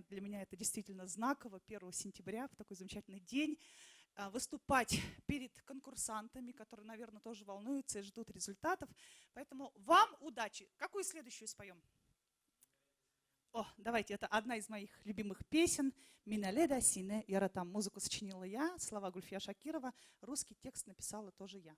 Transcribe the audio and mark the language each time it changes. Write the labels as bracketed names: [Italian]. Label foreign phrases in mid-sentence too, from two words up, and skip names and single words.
[Russian] Для меня это действительно знаково, 1 сентября, в такой замечательный день, выступать перед конкурсантами, которые, наверное, тоже волнуются и ждут результатов. Поэтому вам удачи. Какую следующую споем? О, давайте, это одна из моих любимых песен. «Миналеда сине яратам». Музыку сочинила я, слова Гульфия Шакирова, русский текст написала тоже я.